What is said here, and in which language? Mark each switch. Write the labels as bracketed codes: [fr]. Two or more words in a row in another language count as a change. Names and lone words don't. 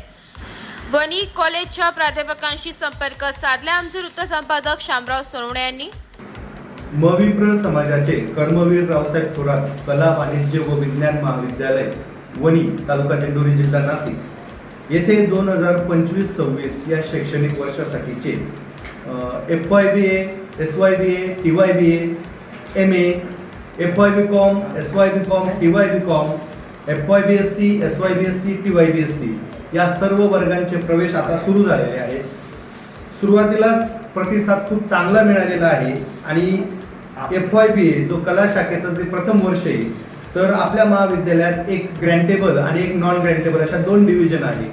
[mr] वणी कॉलेजच्या प्राध्यापकांशी संपर्क साधला आमचे वृत्त संपादक शामराव सोनवणे यांनी। मविप्र समाजाचे कर्मवीर रावसाहेब थोरात कला वाणिज्य व विज्ञान महाविद्यालय वणी तालुका दिंडोरी जिल्हा नाशिक येथे 2025-26 या शैक्षणिक वर्षासाठीचे FYBA, SYBA, TYBA, MA, FYBCom, SYBCom, TYBCom, FYBSc, SYBSc, TYBSc या सर्व वर्गांचे प्रवेश आता सुरू झालेले आहेत। सुरुवातीलाच प्रतिसाद खूप चांगला मिळालेला आहे आणि FYBA जो कला शाखेचा जे प्रथम वर्ष आहे तर आपल्या महाविद्यालयात एक ग्रँटेबल आणि एक [en] non grantable [mr] अशा दोन डिव्हिजन आहे।